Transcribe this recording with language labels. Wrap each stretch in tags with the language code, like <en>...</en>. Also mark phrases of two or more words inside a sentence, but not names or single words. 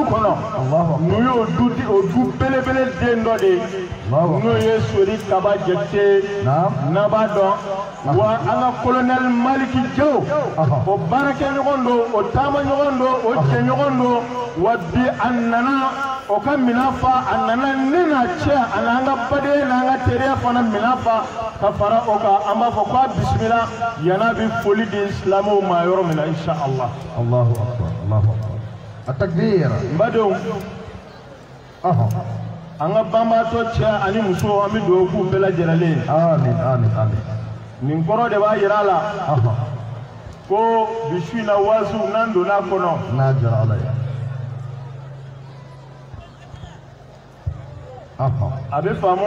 <bm>kɔnɔ n'u y'o du belebele den dɔ de ye n'o ye Sori Kaba Jakite n'a b'a dɔn wa an ka kolonɛli Maliki Jaw o baarakɛɲɔgɔn don o taamaɲɔgɔn don o jɛɲɔgɔn don wa bi a nana o ka minɛn fa a nana ne n'a cɛ a n'an ka badenya n'an ka teriya fana minɛn fa ka fara o kan an b'a fɔ k'a bisimila yan'a bɛ foli di silamɛw ma yɔrɔ min na</bm> <ar>إن شاء الله. الله أكبر، الله أكبر. التكبير.</ar> <bm>N badenw an ka banbaatɔ cɛ ani muso an bɛ dugawu k'u bɛɛ lajɛlen. Amin, amin, amin. Nin kɔrɔ de b'a yira a la ko bi su in na waasiw n'an donn'a kɔnɔ. N'a jara Ala ye. A bɛ faamu</bm>